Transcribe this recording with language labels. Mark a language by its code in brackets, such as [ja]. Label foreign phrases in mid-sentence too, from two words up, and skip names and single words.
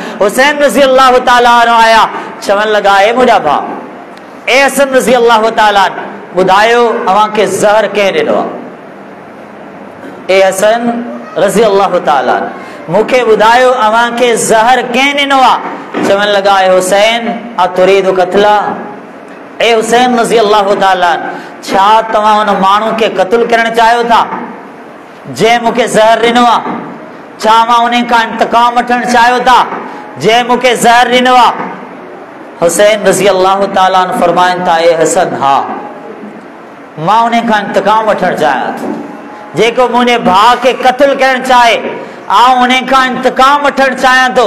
[sd] हुसैन [ar] رضي الله تعالى [sd] अन्हु आया, चवनि लॻा ए मुंहिंजा भाउ, ए हसन [ar] رضي الله تعالى [sd] ॿुधायो अव्हांखे ज़हर कंहिं ॾिनो आहे। ए हसन [ar] رضي الله تعالى [sd] मूंखे ॿुधायो अव्हांखे ज़हर कंहिं ॾिनो आहे। चवनि लॻा ए हुसैन [ar] أتريد قتلا, [sd] ए हुसैन [ar] رضي الله تعالى [sd] छा तव्हां हुन माण्हू खे क़त्ल करणु चाहियो था जंहिं मूंखे ज़हर ॾिनो आहे? छा मां उन खां इंतकाम वठणु चाहियो था जंहिं मूंखे ज़हर ॾिनो आहे? हुसैन [ar] رضي الله تعالى [sd] फरमाइनि था ए हसन हा, मां उन खां इंतकाम वठणु चाहियां थो, जेको मुंहिंजे भाउ खे क़त्ल करणु चाहे आउं उन खां इंतकाम वठणु चाहियां थो।